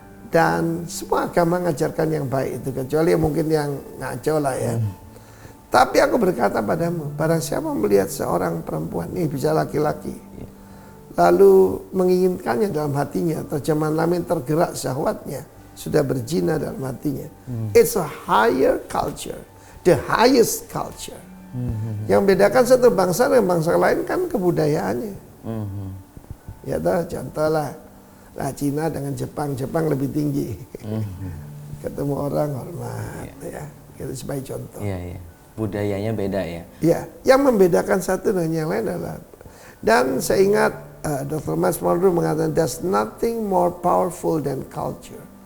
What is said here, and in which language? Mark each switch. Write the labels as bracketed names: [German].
[Indonesian] Dan semua agama mengajarkan yang baik itu, kecuali mungkin yang ngaco lah ya. Tapi aku berkata padamu, barang siapa melihat seorang perempuan, ini bisa laki-laki, lalu menginginkannya dalam hatinya, terjemahan lain tergerak syahwatnya, sudah berzina dalam hatinya. [English] It's a higher culture, the highest culture. [Indonesian] Yang bedakan satu bangsa dengan bangsa lain kan kebudayaannya. Ya toh, contoh lah. Nah, Cina dengan Jepang lebih tinggi. Ketemu orang hormat, ya. Itu sebagai contoh. Iya. Budayanya beda ya. Iya, yang membedakan satu dengan yang lain adalah, dan saya ingat Dr. [English] Miles Monroe [Indonesian] mengatakan, [English] there's nothing more powerful than culture.